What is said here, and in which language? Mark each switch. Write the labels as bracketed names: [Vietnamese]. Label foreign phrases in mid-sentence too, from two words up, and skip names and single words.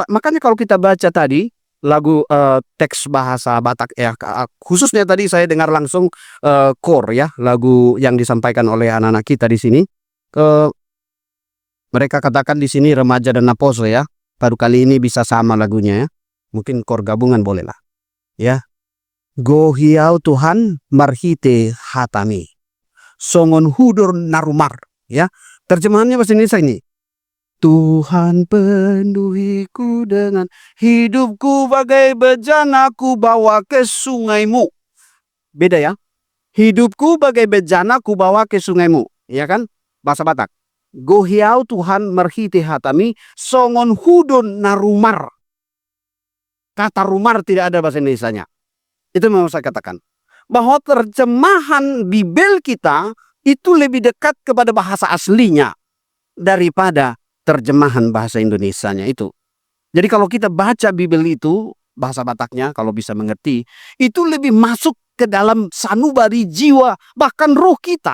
[Indonesian] Makanya kalau kita baca tadi lagu teks bahasa Batak, ya, khususnya tadi saya dengar langsung core, ya, lagu yang disampaikan oleh anak-anak kita di sini. Mereka katakan di sini remaja dan naposo, ya. Baru kali ini bisa sama lagunya, ya. Mungkin core gabungan boleh lah, ya. [Batak Toba] Go hiau Tuhan marhite hatami, songon hudur narumar, [Indonesian] ya. Terjemahannya bahasa Indonesia ini. Tuhan penuhiku dengan hidupku bagai bejana ku bawa ke sungaimu. Beda, ya. Hidupku bagai bejana ku bawa ke sungaimu, ya kan? Bahasa Batak. [Batak Toba] Go hiau Tuhan marhite hatami, songon hudon narumar. [Indonesian] Kata rumar tidak ada bahasa Indonesianya. Itu mau saya katakan. Bahwa terjemahan Bibel kita itu lebih dekat kepada bahasa aslinya daripada terjemahan bahasa Indonesianya itu. Jadi kalau kita baca Bibel itu, bahasa Bataknya kalau bisa mengerti, itu lebih masuk ke dalam sanubari jiwa, bahkan roh kita.